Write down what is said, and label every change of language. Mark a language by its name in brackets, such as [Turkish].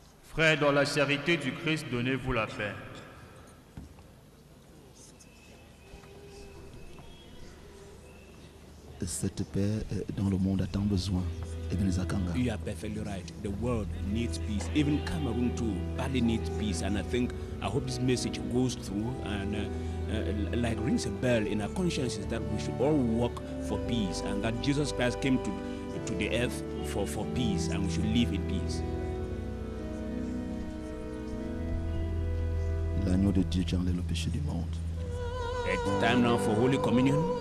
[French] Frères, dans la charité du Christ, donnez-vous la paix. Cette paix dont le monde a tant besoin. Ebenezer Kanga. [English] You are perfectly right. The world needs peace. Even Cameroon too badly needs peace. And I hope this message goes through and like rings a bell in our consciences that we should all work for peace and that Jesus Christ came to the earth for peace and we should live in peace. [French] L'agneau de Dieu qui enlève le péché du monde. [English] It's time now for Holy Communion.